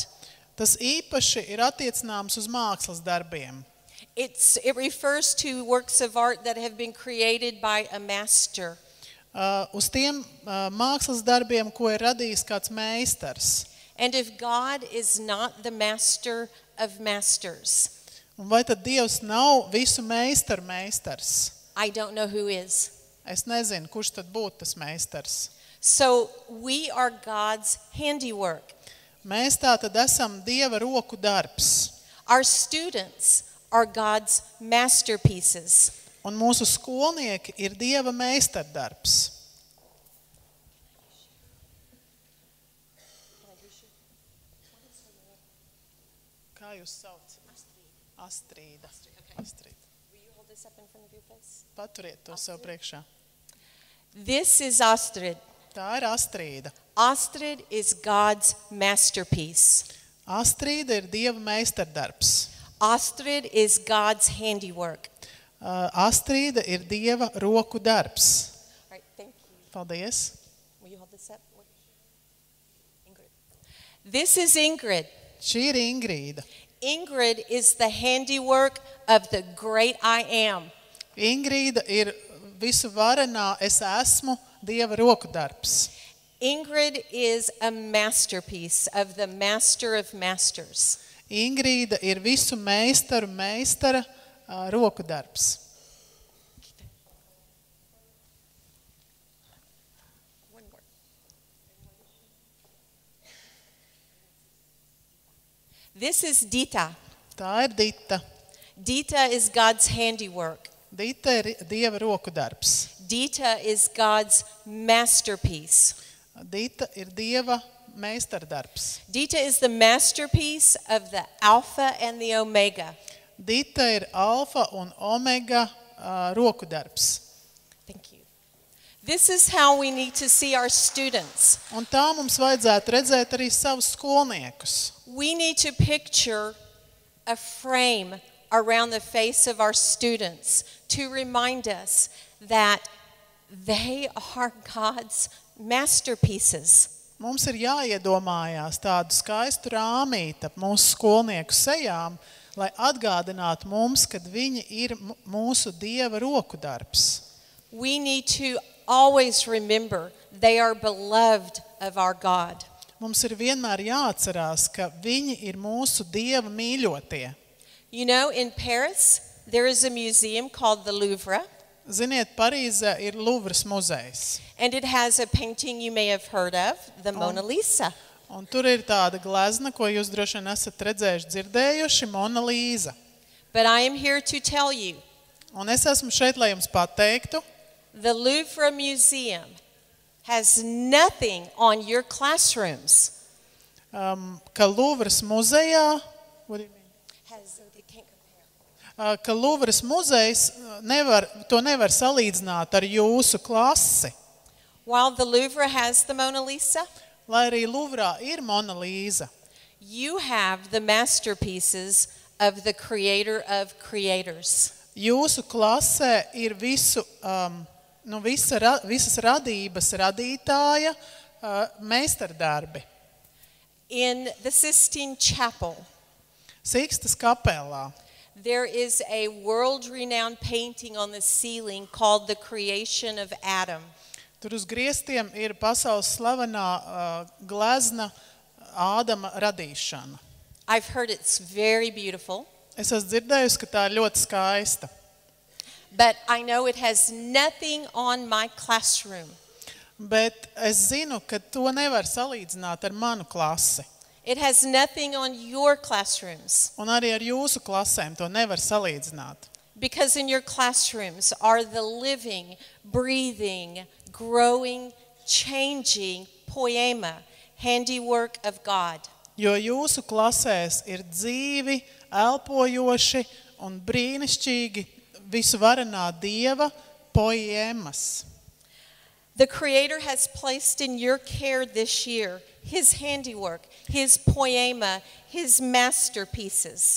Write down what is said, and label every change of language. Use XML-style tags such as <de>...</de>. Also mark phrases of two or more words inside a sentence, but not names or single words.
<lv>Tas īpaši ir attiecināms uz mākslas darbiem.</lv> <en>It refers to works of art that have been created by a master.</en> <lv>Uz tiem mākslas darbiem, ko ir radījis kāds meistars.</lv> <en>And if God is not the master of masters,</en> <lv>Un vai tad Dievs nav visu meistaru meistars?</lv> <en>I don't know who is.</en> <lv>Es nezinu, kurš tad būtu tas meistars.</lv> <en>So we are God's handiwork.</en> <lv>Mēs tā tad esam Dieva roku darbs.</lv> <en>Our students are God's masterpieces.</en> <lv>Un mūsu skolnieki ir Dieva meistardarbs. Kā jūs sauc? Astrīda. Astrīda.</lv> <en>Will you hold this up in front of your face?</en> <lv>Paturiet to sev priekšā.</lv> <en>This is Astrid.</en> <lv>Tā ir Astrīda.</lv> <en>Astrid is God's masterpiece.</en> <lv>Astrīda ir Dieva meistardarbs.</lv> <en>Astrid is God's handiwork.</en> <lv>Astrīda ir Dieva roku darbs.</lv> <en>All right, thank you.</en> <lv>Paldies.</lv> <en>Will you hold this up? Ingrid. This is Ingrid.</en> <lv>Šī ir Ingrīda.</lv> <en>Ingrid is the handiwork of the great I am.</en> <lv>Ingrīda ir visu varenā es esmu Dieva roku darbs.</lv> <en>Ingrid is a masterpiece of the master of masters.</en> <lv>Ingrīda ir visu meistaru meistara roku darbs.</lv> <en>One more. This is Dita.</en> <lv>Tā ir Dita.</lv> <en>Dita is God's handiwork.</en> <lv>Dita ir Dieva roku darbs.</lv> <en>Dita is God's masterpiece.</en> <lv>Dita ir Dieva meistardarbs.</lv> <en>Dita is the masterpiece of the Alpha and the Omega.</en> <lv>Dita ir alfa un omega roku darbs.</lv> <en>Thank you. This is how we need to see our students.</en> <lv>Un tā mums vajadzētu redzēt arī savus skolniekus.</lv> <en>We need to picture a frame around the face of our students to remind us that they are God's masterpieces.</en> <lv>Mums ir jāiedomājās tādu skaistu rāmīti ap mūsu skolnieku sejām, lai atgādinātu mums, ka viņi ir mūsu Dieva roku darbs.</lv> <en>We need to always remember they are beloved of our God.</en> <lv>Mums ir vienmēr jāatcerās, ka viņi ir mūsu Dieva mīļotie.</lv> <en>You know, in Paris, there is a museum called the Louvre,</en> <lv>Ziniet, Parīzē ir Louvres muzejs.</lv> <en>and it has a painting you may have heard of, the Mona Lisa.</en> <lv>Un tur ir tāda glezna, ko jūs droši vien esat redzējuši, dzirdējuši, Mona Lisa.</lv> <en>But I am here to tell you,</en> <lv>Un es esmu šeit, lai jums pateiktu,</lv> <en>the Louvre Museum has nothing on your classrooms.</en> <lv>ka Luvras muzejā, ka Luvras muzejs nevar salīdzināt ar jūsu klasi.</lv> <en>While the Louvre has the Mona Lisa,</en> <lv>Lai arī Luvrā ir Mona Lisa,</lv> <en>you have the masterpieces of the creator of creators.</en> <lv>jūsu klasē ir visas radības radītāja meistardarbi.</lv> <en>In the Sistine Chapel,</en> <lv>Sikstas kapelā</lv> <en>there is a world-renowned painting on the ceiling called The Creation of Adam.</en> <lv>tur uz griestiem ir pasaules slavenā glezna Ādama radīšana.</lv> <en>I've heard it's very beautiful,</en> <lv>Es esmu dzirdējusi, ka tā ir ļoti skaista.</lv> <en>but I know it has nothing on my classroom.</en> <lv>Bet es zinu, ka to nevar salīdzināt ar manu klasi.</lv> <en>It has nothing on your classrooms,</en> <lv>Un arī ar jūsu klasēm to nevar salīdzināt.</lv> <en>because in your classrooms are the living, breathing, growing, changing poema, handiwork of God.</en> <lv>Jo jūsu klasēs ir dzīvi, elpojoši un brīnišķīgi visu varenā Dieva poēmas.</lv> <en>The Creator has placed in your care this year His handiwork, His poema, His masterpieces.</en>